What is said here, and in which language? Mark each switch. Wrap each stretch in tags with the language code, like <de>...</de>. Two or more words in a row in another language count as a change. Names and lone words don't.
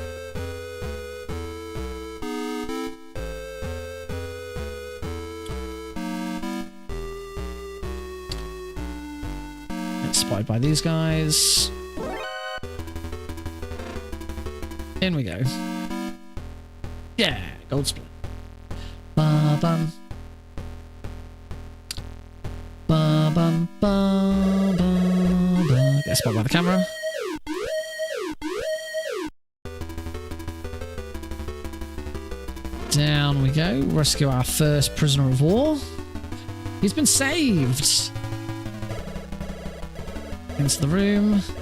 <en>Inspired by these guys. In we go. Yeah, gold split. Ba bum. Ba bum ba ba ba. Get spotted by the camera. Down we go. Rescue our first prisoner of war. He's been saved. Into the room.</en>